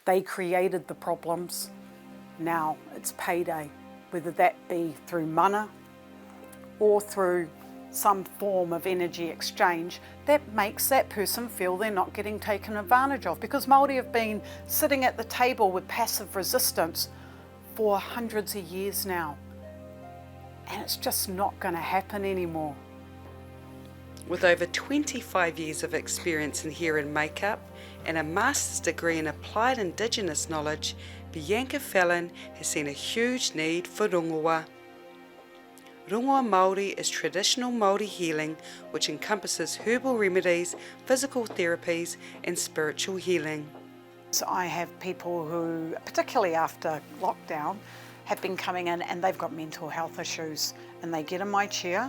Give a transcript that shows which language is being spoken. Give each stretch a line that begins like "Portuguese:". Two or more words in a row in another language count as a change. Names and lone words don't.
English: They created the problems. Now it's payday, whether that be through mana or through some form of energy exchange that makes that person feel they're not getting taken advantage of, because Māori have been sitting at the table with passive resistance for hundreds of years now, and it's just not going to happen anymore. With over 25 years of experience in hair and makeup and a master's degree in applied Indigenous knowledge, Bianca Fallon has seen a huge need for rongoa.
Māori: Rongoa Māori
English: is traditional Māori healing which encompasses herbal remedies, physical therapies and spiritual healing. So I have people who, particularly after lockdown, have been coming in and they've got mental health issues, and they get in my chair.